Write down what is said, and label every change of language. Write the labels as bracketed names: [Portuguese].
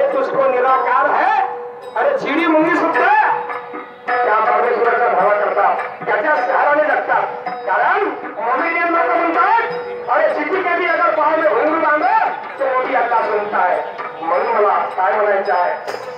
[Marathi] शिडी मुंगी सुद्धा त्या परमेश्वराच्या भावा करतात, त्याच्या सहाराने जगतात. कारण मोमेडियन लोक म्हणतात [Hindi] अरे चिट्ठी के भी अगर पाव में घुंघरू बांधो तो वो भी अल्लाह सुनता है. [Marathi] म्हणून मला काय म्हणायचं आहे,